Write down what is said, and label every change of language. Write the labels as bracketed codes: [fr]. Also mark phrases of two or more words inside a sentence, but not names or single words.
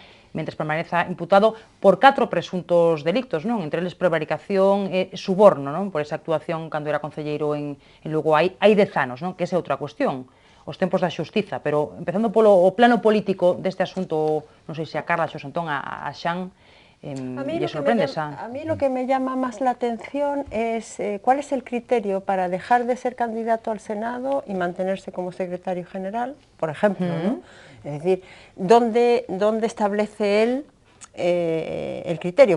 [gl] Mentres permaneza imputado por 4 presuntos delictos, non? Entre eles prevaricación e suborno, non? Por esa actuación cando era concelleiro en Lugo. Hai 10 anos, non? Que esa é outra cuestión, os tempos da xustiza, pero empezando polo plano político deste asunto, non sei se a Carla, Xosé Antón, a Xan, [es] ¿le sorprende esa? A mí lo que me llama más la atención es cuál es el criterio para dejar de ser candidato al Senado y mantenerse como secretario general, por ejemplo, ¿no? Es decir, ¿dónde establece él el criterio?